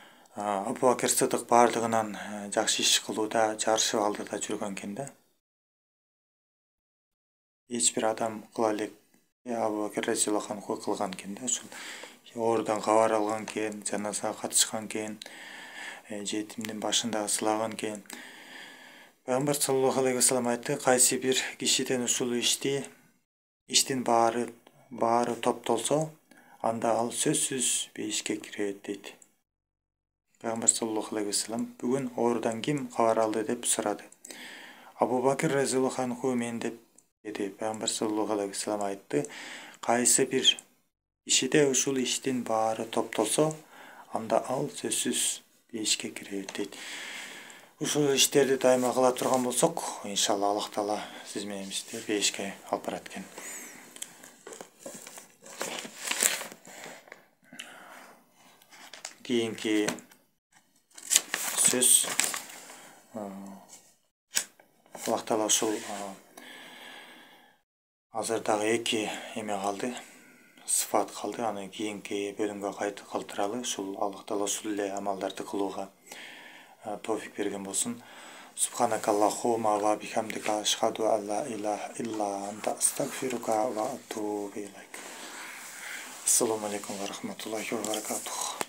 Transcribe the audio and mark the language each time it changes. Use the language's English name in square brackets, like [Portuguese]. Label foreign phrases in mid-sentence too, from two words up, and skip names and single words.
[Kyrgyz] Абу Бакир Сыдык бардыгынан жакшы иш кылууда, жарышып алдыда жүргөн экен да. Эч бир адам кыла элек Абу Бакир [Arabic] رضي الله عنه [Kyrgyz] кылган экен да. Ушул оорудан кабар алган экен, жаназага катышкан экен, жетимдин башындагы сылаган экен. Пайгамбар [Arabic] صلى الله عليه وسلم [Kyrgyz] айтты, кайсы бир кишиден ушул иштин баары топтолсо, анда ал сөзсүз бейишке кирет дейт. Пайгамбар [Arabic] صلى الله عليه وسلم [Kyrgyz] бүгүн оорудан ким кабар алды деп сурады. Абу Бакир [Arabic] رضي الله عنه [Kyrgyz] мен деп деди. Пайгамбар [Arabic] صلى الله عليه وسلم [Kyrgyz] айтты, кайсы бир кишиде ушул иштин баары топтолсо, анда ал сөзсүз бейишке кирет дейт. Ушул иштерди дайыма кыла турган болсок, иншалла Аллах Таала сиз менен бизди бейишке алып барат экен. Кийинки сөз Аллах Таала ушул азыр дагы 2 эме калды, сыфат калды. Аны кийинки бөлүмгө калтыралы. Ушул Аллах Таала ушул эле амалдарды кылууга товфик берген болсун. [Arabic] سبحانك اللهم وبحمدك أشهد أن لا إله إلا أنت أستغفرك وأتوب إليك. السلام عليكم ورحمة الله وبركاته.